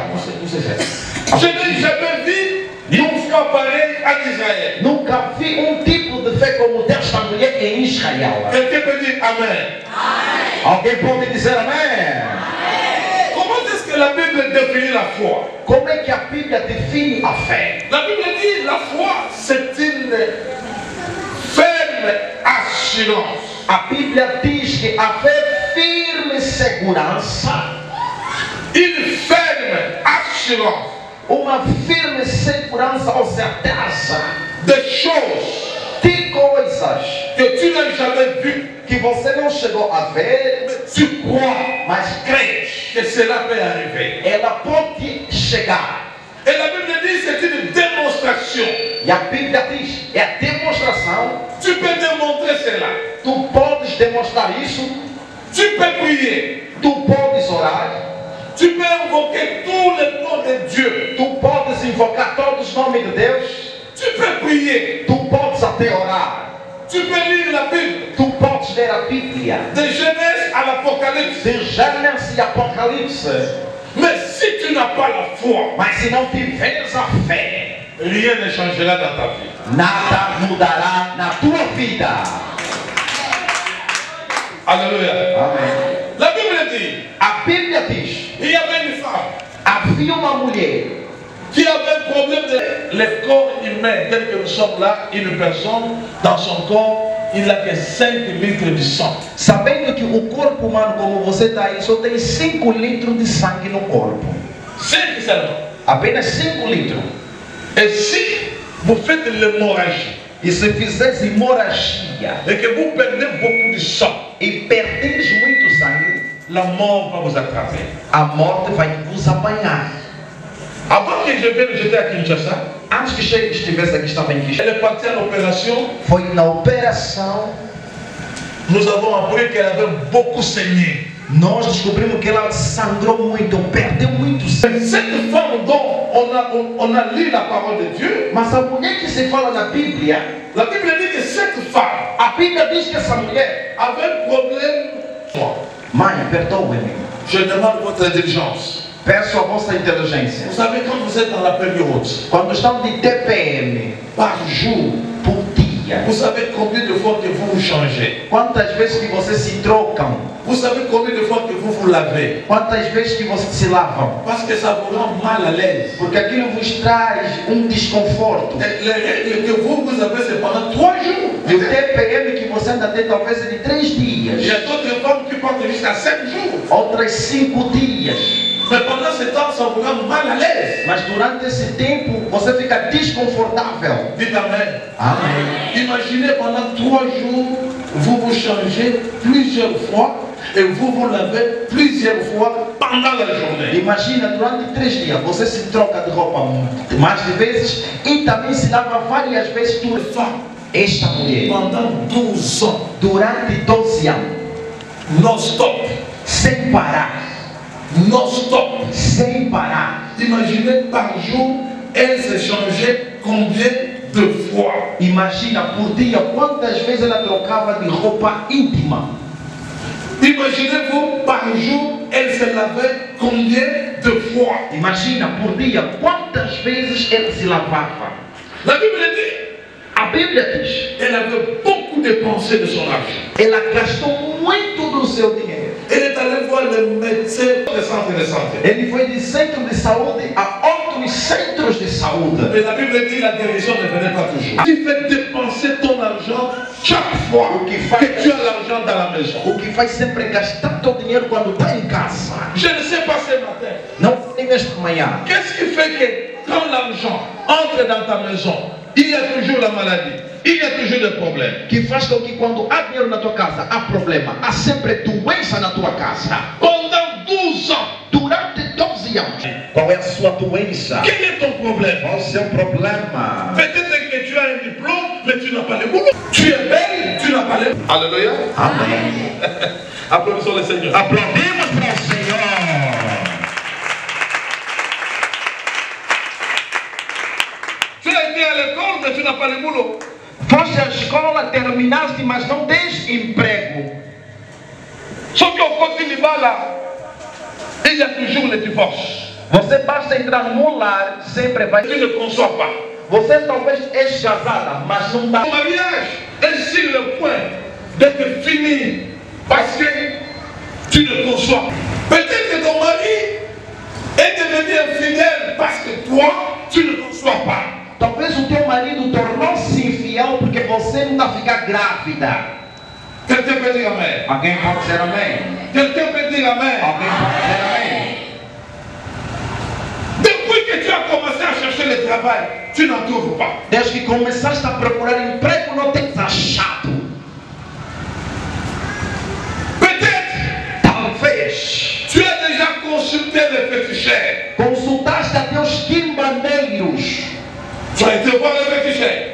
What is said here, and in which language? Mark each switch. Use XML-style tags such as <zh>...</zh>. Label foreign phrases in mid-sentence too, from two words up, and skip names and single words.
<fr>Je n'ai jamais vu une foi pareille en Israël.</fr> <pt>Nunca vi um tipo de fé como desta mulher em Israel.</pt> <fr>Quelqu'un peut dire Amen.</fr> <pt>Alguém pode dizer amém?</pt> <fr>Comment est-ce que la Bible définit la foi?</fr> <pt>Como é que a Bíblia define a fé?</pt> <fr>La Bible dit la foi, c'est une ferme assurance.</fr> <pt>A Bíblia diz que a fé é firme segurança,</pt> <fr>Une ferme assurance</fr> <pt>uma firme segurança ou certeza</pt> <fr>des choses</fr> <pt>de coisas</pt> <fr>que tu n'as jamais vues.</fr> <pt>que você não chegou a ver,</pt> <fr>Mais tu crois</fr> <pt>mas crês.</pt> <fr>que cela peut arriver.</fr> <pt>Ela pode chegar.</pt> <fr>Et la Bible dit c'est une démonstration.</fr> <pt>E a Bíblia diz, é a demonstração.</pt> <fr>Tu peux démontrer cela.</fr> <pt>Tu podes demonstrar isso,</pt> <fr>Tu peux prier.</fr> <pt>tu podes orar,</pt> <fr>Tu peux invoquer tous les noms de Dieu.</fr> <pt>tu podes invocar todos os nomes de Deus,</pt> <fr>Tu peux prier.</fr> <pt>tu podes até orar,</pt> <fr>Tu peux lire la Bible.</fr> <pt>tu podes ler a Bíblia,</pt> <fr>De Genèse à l'Apocalypse.</fr> <pt>de Gênesis e Apocalipse.</pt> <fr>Mais si tu n'as pas la foi,</fr> <pt>Mas se não tiveres a fé,</pt> <fr>rien ne changera dans ta vie.</fr> <pt>nada mudará na tua vida.</pt> <fr>Alléluia.</fr> <pt>Amém.</pt> <fr>La Bible dit,</fr> <pt>A Bíblia diz,</pt> <fr>il y avait une femme</fr> <pt>havia uma mulher</pt> <fr>qui avait un problème de le corps humain, tel que nous sommes là, une personne, dans son corps, il n'a que 5 litres de sang.</fr> <pt>sabendo que o corpo humano como você está aí só tem 5 litros de sangue no corpo.</pt> <fr>5 seulement.</fr> <pt>Apenas 5 litros.</pt> <fr>Et si vous faites l'hémorragie</fr> <pt>E se fizeres hemorragia</pt> <fr>et que vous perdez beaucoup de sang,</fr> <pt>e perderes muito sangue,</pt> <fr>la mort va vous attraper.</fr> <pt>a morte vai vos apanhar.</pt> <fr>Avant que je vienne, j'étais à Kinshasa.</fr> <pt>Antes que estivesse aqui, estava em Cristo.</pt> <fr>Elle est partie à l'opération.</fr> <pt>Foi na operação.</pt> <fr>Nous avons appris qu'elle avait beaucoup saigné.</fr> <pt>nós descobrimos que ela sangrou muito, perdeu muito sangue.</pt> <fr>Cette femme dont on a lu la parole de Dieu,</fr> <pt>Mas a mulher que se fala na Bíblia,</pt> <fr>la Bible dit que cette femme</fr> <pt>a Bíblia diz que essa mulher,</pt> <fr>avait un problème.</fr> <pt>mãe, perdoe-me,</pt> <fr>Je demande votre intelligence.</fr> <pt>peço a vossa inteligência.</pt> <fr>Vous savez, quand vous êtes dans la période,</fr> <pt>Quando estão de TPM</pt> <fr>par jour,</fr> <pt>por dia,</pt> <fr>vous savez combien de fois que vous vous changez?</fr> <pt>quantas vezes que vocês se trocam,</pt> <fr>Vous savez combien de fois que vous vous lavez?</fr> <pt>quantas vezes que vocês se lavam,</pt> <fr>Parce que ça vous rend mal à l'aise.</fr> <pt>porque aquilo vos traz desconforto.</pt> <fr>Les règles que vous avez, c'est pendant 3 jours.</fr> <pt>E o TPM que você ainda tem talvez é de 3</pt> <fr>Il y</fr> <pt>dias,</pt> <fr>a d'autres femmes qui partent jusqu'à 7 jours.</fr> <pt>outras 5 dias.</pt> <fr>Mais pendant ce temps, ça vous rend mal à l'aise.</fr> <pt>Mas durante esse tempo você fica desconfortável.</pt> <fr>Dites Amen.</fr> <pt>Amém.</pt> <fr>Imaginez pendant 3 jours, vous vous changez plusieurs fois et vous vous lavez plusieurs fois pendant la journée.</fr> <pt>Imagina, durante 3 dias você se troca de roupa mais de vezes e também se lava várias vezes.</pt> <fr>Une femme,</fr> <pt>Esta mulher,</pt> <fr>pendant 12 ans,</fr> <pt>durante 12 anos,</pt> <fr>non-stop,</fr> <pt>sem parar,</pt> <fr>non-stop.</fr> <pt>sem parar.</pt> <fr>Imaginez par jour, elle s'est changée combien de fois?</fr> <pt>Imagina por dia quantas vezes ela trocava de roupa íntima.</pt> <fr>Imaginez-vous, par jour, elle se lavait combien de fois?</fr> <pt>Imagina por dia quantas vezes ela se lavava.</pt> <fr>La Bible dit,</fr> <pt>A Bíblia diz,</pt> <fr>elle avait beaucoup dépensé de son argent.</fr> <pt>ela gastou muito do seu dinheiro.</pt> <fr>Elle est allée voir le médecin des centres de santé.</fr> <pt>Ele foi de centro de saúde a outros centros de saúde.</pt> <fr>Mais la Bible dit la guérison ne venait pas toujours. Tu fais dépenser ton argent chaque fois que tu as l'argent dans la maison.</fr> <pt>O que faz sempre é gastar teu dinheiro quando está em casa.</pt> <fr>Je ne sais pas ce matin.</fr> <pt>Não tem nesta manhã.</pt> <fr>Qu'est-ce qui fait que quand l'argent entre dans ta maison, il y a toujours la maladie, il y a toujours des problèmes.</fr> <pt>Que faz com que quando há dinheiro na tua casa, há problema. Há sempre doença na tua casa.</pt> <fr>Pendant 12 ans,</fr> <pt>Durante 12 anos. Qual é a sua doença?</pt> <fr>quel est ton problème?</fr> <pt>Qual é o seu problema?</pt> <fr>Peut-être que tu as un diplôme, mais tu n'as pas le boulot. Tu es belle, tu n'as pas le boulot. Alléluia.</fr> <pt>Amém.</pt> <fr>Applaudissons le Seigneur.</fr> <pt>Aplaudimos para o Senhor.</pt> <fr>Tu as été à l'école, mais tu n'as pas le boulot.</fr> <pt>Foste à escola, terminaste, mas não tens emprego.</pt> <fr>Sauf qu'au côté du bas là, il y a toujours le divorce.</fr> <pt>Você basta entrar no lar, sempre vai.</pt> <fr>Tu ne conçois pas.</fr> <pt>Você talvez é casada, mas não dá.</pt> <fr>Ton mariage est sur le point d'être fini parce que tu ne conçois pas. Peut-être que ton mari est devenu infidèle parce que toi, tu ne conçois pas.</fr> <pt>Talvez o teu marido tornou-se infiel porque você não está a ficar grávida.</pt> <fr>Quelqu'un peut dire Amen.</fr> <pt>Alguém pode dizer amém?</pt> <fr>Quelqu'un peut dire Amen.</fr> <pt>Alguém pode dizer amém?</pt> <fr>Depuis que tu as commencé à chercher le travail, tu n'en trouves pas.</fr> <pt>Desde que começaste a procurar emprego, não tens achado.</pt> <fr>Peut-être</fr> <pt>Talvez</pt> <fr>tu as déjà consulté les féticheurs.</fr> <pt>consultaste até os quimbandeiros.</pt> <fr>Tu as été voir les féticheurs.</fr>